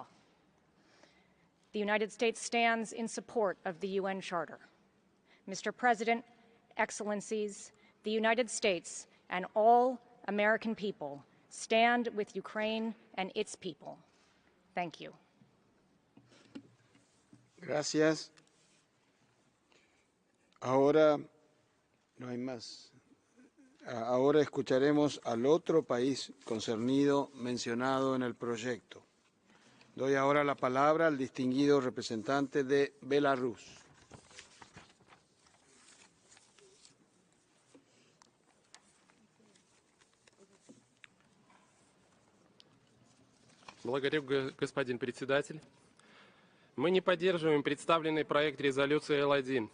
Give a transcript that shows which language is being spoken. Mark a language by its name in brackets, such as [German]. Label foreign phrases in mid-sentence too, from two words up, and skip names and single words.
[English] The United States stands in support of the UN Charter. Mr. President, Excellencies, the United States and all American people stand with Ukraine and its people. Thank you. [Spanish] Gracias. Ahora no hay más. Ahora escucharemos al otro país concernido mencionado en el proyecto. Doy ahora la palabra al distinguido representante de Belarus. [Russian] Благодарю, господин председатель. Мы не поддерживаем представленный проект резолюции Л1.